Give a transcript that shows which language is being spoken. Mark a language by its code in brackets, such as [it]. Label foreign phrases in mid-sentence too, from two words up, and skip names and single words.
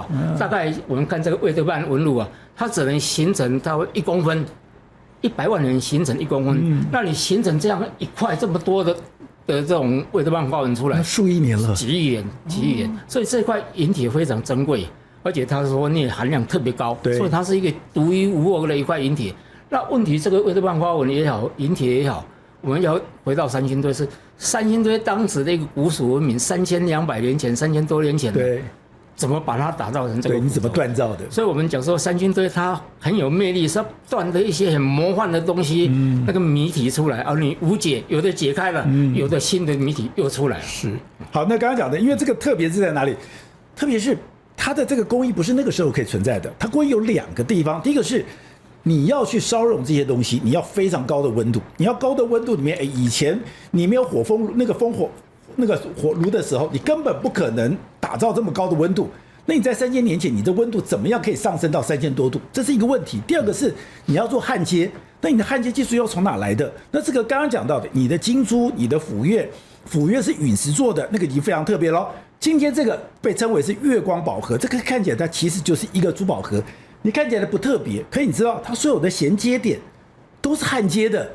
[zh] 大概我們看這個魏德曼紋路啊，它只能形成大概1公分。100萬年形成1公分，那你形成這樣一塊這麼多的這種魏德曼花紋出來，數億年了，幾億年，所以這塊銀鐵非常珍貴，而且它說鎳含量特別高，所以它是一個獨一無二的一塊銀鐵。那問題這個魏德曼花紋也好，銀鐵也好，我們要回到三星堆，是三星堆當時的一個古蜀文明，3200年前，3000多年前，對。怎麼把它打造成這個？對，你怎麼鍛造的？所以我們講說三星堆它很有魅力，是斷的一些很魔幻的東西，那個謎題出來，而你無解，有的解開了，有的新的謎題又出來了。是。好，那剛剛講的，因為這個特別是在哪裡？特別是它的這個工藝不是那個時候可以存在的，它工藝有2個地方，第一個是你要去燒熔這些東西，你要非常高的溫度，你要高的溫度裡面，以前你沒有火爐的時候，你根本不可能打造這麼高的溫度。那你在3000年前，你的溫度怎麼樣可以上升到3000多度？這是一個問題。第二個是你要做焊接，那你的焊接技術又從哪來的？那這個剛剛講到的，你的金珠、你的斧鉞是隕石做的，那個已經非常特別咯。今天這個被稱為是月光寶盒，這個看起來它其實就是一個珠寶盒，你看起來不特別，可你知道它所有的銜接點都是焊接的。